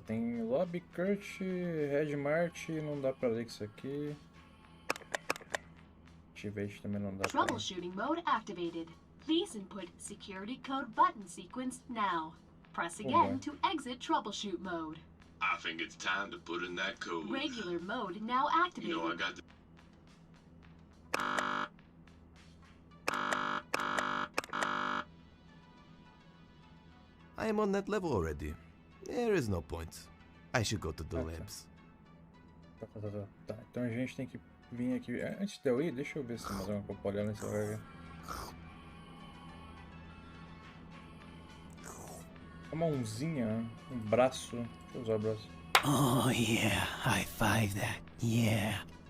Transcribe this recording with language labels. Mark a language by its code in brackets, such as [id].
[pt] Tem Lobby, Kurt, Red Mart, não dá pra ler isso aqui. Ative também não dá pra ler. [en] Troubleshooting mode activated. Please input security code button sequence now. Press again to exit troubleshoot mode. I think it's time to put in that code. Regular mode now activated. You know, I got the... I am on that level already. There is no point. I should go to the labs. [pt] Tá. Então a gente tem que vir aqui. Antes de eu ir, deixa eu ver se tem mais alguma coisa pra olhar nesse lugar. Uma mãozinha, um braço. Deixa eu usar o braço. [en] Oh yeah, high five that. Yeah.